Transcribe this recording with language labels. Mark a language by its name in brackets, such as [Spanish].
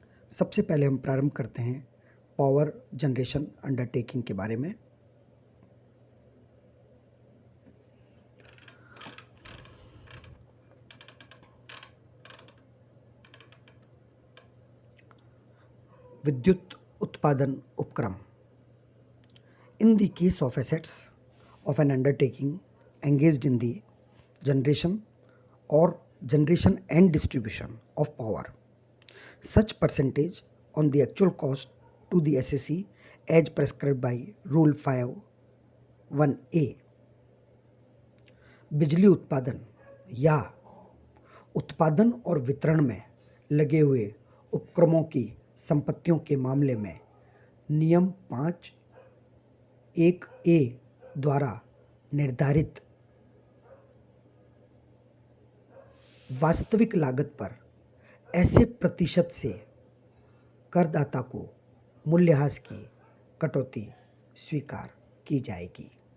[Hindi] सबसे पहले हम प्रारंभ करते हैं पावर जनरेशन अंडरटेकिंग के बारे में। विद्युत उत्पादन उपक्रम। [English] In the case of assets of an undertaking engaged in the generation or generation and distribution of power, such percentage on the actual cost to the SSE as prescribed by Rule 5(1)(a). [Hindi] बिजली उत्पादन या उत्पादन और वितरण में लगे हुए उपक्रमों की संपत्तियों के मामले में नियम 5(1)(a) द्वारा निर्धारित वास्तविक लागत पर ऐसे प्रतिशत से करदाता को मूल्यह्रास की कटौती स्वीकार की जाएगी।